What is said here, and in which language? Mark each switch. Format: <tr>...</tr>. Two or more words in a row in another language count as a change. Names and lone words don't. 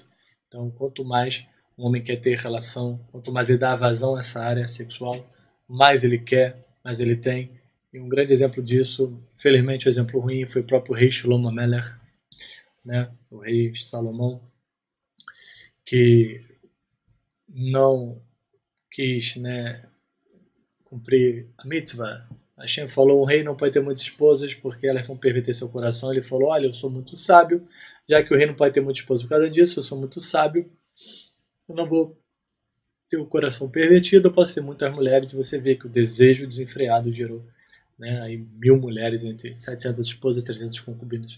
<pt>Então, quanto mais um homem quer ter relação, quanto mais ele dá vazão a essa área sexual, mais ele quer, mais ele tem. E um grande exemplo disso, infelizmente o exemplo ruim, foi o próprio rei Shlomo Melech, né? O rei Salomão, que não quis, né, cumprir a mitzvah. Hashem falou, um rei não pode ter muitas esposas porque elas vão perverter seu coração. Ele falou, olha, eu sou muito sábio, já que o rei não pode ter muitas esposas por causa disso, eu sou muito sábio, eu não vou ter o coração pervertido, eu posso ter muitas mulheres. E você vê que o desejo desenfreado gerou, né, aí 1000 mulheres, entre 700 esposas e 300 concubinas.</pt>